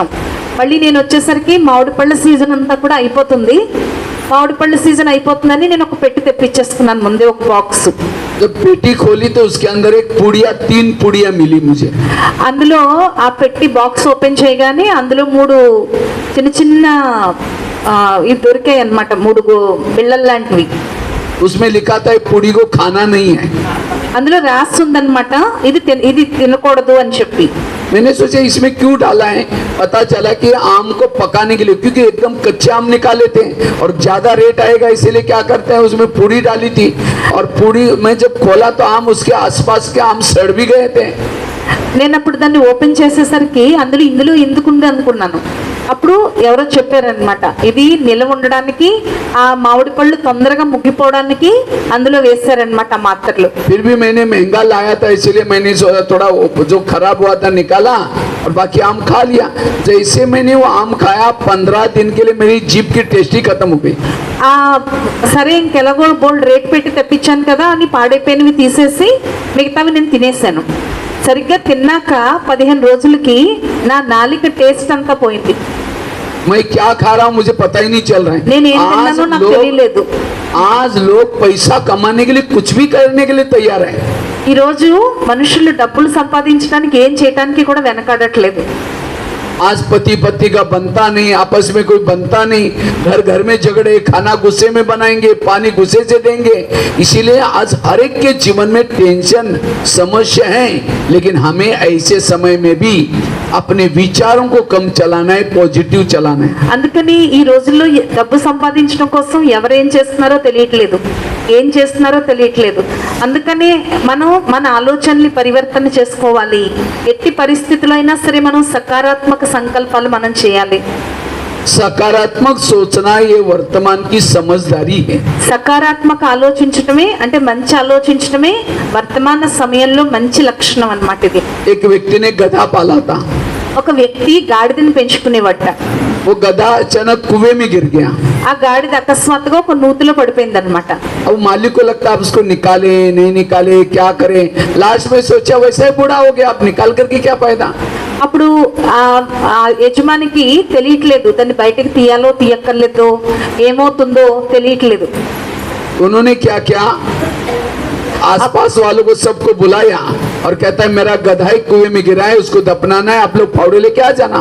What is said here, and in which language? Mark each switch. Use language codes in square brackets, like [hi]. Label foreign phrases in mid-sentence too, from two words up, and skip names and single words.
[te] మళ్ళీ నేను వచ్చేసరికి మామిడి పళ్ళ సీజన్ అంతా కూడా అయిపోతుంది. మామిడి పళ్ళ సీజన్ అయిపోతుందని నేను ఒక పెట్టి తెప్పించేసుకున్నాను ముందే, ఒక బాక్స్. [hi] जब पेटी खोली तो उसके अंदर एक पुड़िया, 3 पुड़िया मिली मुझे। [te] అందులో ఆ పెట్టి [en] box open [te] చేయగానే అందులో 3 చిన్న చిన్న ఇవి దొరికాయి అన్నమాట, 3 బిళ్ళల లాంటివి. [hi] उसमें लिखा था पुड़ी को खाना नहीं है। [te] అందులో రాసి ఉందన్నమాట, ఇది తినకూడదు అని చెప్పి. [hi] मैंने सोचा इसमें क्यों डाला है, पता चला कि आम को पकाने के लिए, क्योंकि एकदम कच्चे आम निकाले थे और ज्यादा रेट आएगा इसीलिए क्या करते हैं उसमें पूड़ी डाली थी, और पूड़ी में जब खोला तो आम, उसके आसपास के आम सड़ भी गए थे। [te] నేను అప్పుడు దాన్ని ఓపెన్ చేసేసరికి ఇందులో ఎందుకుంది అనుకున్నాను. అప్పుడు ఎవరో చెప్పారనమాట, ఇది నిలవ ఉండడానికి, ఆ మామిడి పళ్ళు తొందరగా ముగ్గిపోవడానికి అందులో వేశారనమాట ఆ మాత్రలు. [hi] फिर भी मैंने महंगा लाया था इसलिए मैंने थोड़ा जो खराब हुआ था निकाला और बाकी आम खा लिया। जैसे मैंने वो आम खाया 15 दिन के लिए मेरी जीभ की टेस्ट ही खत्म हो गई। [te] సరే ఇంకెలాగో [en] bold rate [te] పెట్టి తెప్పించాను కదా అని పాడైపోయినవి తీసేసి మిగతావి నేను తినేసాను. సరిగ్గా తిన్నాక 15 రోజులకి నా నాలిక టేస్ట్ అంతా పోయింది. [hi] मैं क्या खा रहा हूँ मुझे पता ही नहीं चल रहा है। [te] నేను ఏం తిన్నానో నాకు తెలియలేదు. [hi] आज लोग पैसा कमाने के लिए कुछ भी करने के लिए तैयार है। [te] ఈ రోజు మనుషులు డబ్బులు సంపాదించడానికి ఏం చేయడానికి కూడా వెనకాడట్లేదు. [hi] आज पति पत्नी का बनता नहीं, आपस में कोई बनता नहीं, घर घर में झगड़े, खाना गुस्से में बनाएंगे, पानी गुस्से से देंगे। इसीलिए आज हर एक के जीवन में टेंशन, समस्या है, लेकिन हमें ऐसे समय में भी अपने विचारों को कम चलाना है, पॉजिटिव चलाना है। [te] అందుకని ఈ రోజుల్లో డబ్బు సంపాదించడం కోసం ఎవరు ఏం చేస్తున్నారో తెలియట్లేదు. అందుకనే మనం మన ఆలోచనల్ని పరివర్తన చేసుకోవాలి. ఎట్టి పరిస్థితుల్లో అయినా సరే మనం సకారాత్మక సంకల్పాలు మనం చేయాలి. [hi] सकारात्मक सोचना ये वर्तमान की समझदारी है। [te] సకారాత్మక ఆలోచించటమే అంటే మంచి ఆలోచించటమే వర్తమాన సమయంలో మంచి లక్షణం అన్నమాట ఇది. [hi] एक व्यक्ति ने गधा पाला था। [te] ఒక వ్యక్తి గాడిదని పెంచుకునేవట. [hi] वो गधा अचानक कुएं में गिर गया। [te] ఆ గాడిద అకస్మాత్తుగా ఒక నూతిలో పడిపోయింది అనమాట. [hi] अब मालिक को लगता है उसको निकाले नहीं निकाले क्या करे, लास्ट में सोचा वैसे ही बूढ़ा हो गया, अब निकाल करके क्या फायदा। [te] అప్పుడు ఆ యజమానికి తెలియట్లేదు దాన్ని బయటకు తీయాలో తీయక్కర్లేదో ఏమవుతుందో తెలియట్లేదు. [hi] उन्होंने क्या किया, आसपास वालों को सबको बुलाया और कहता है मेरा गधा ही कुएं में गिरा है, उसको दफनाना है, आप लोग फावड़े लेके आ जाना।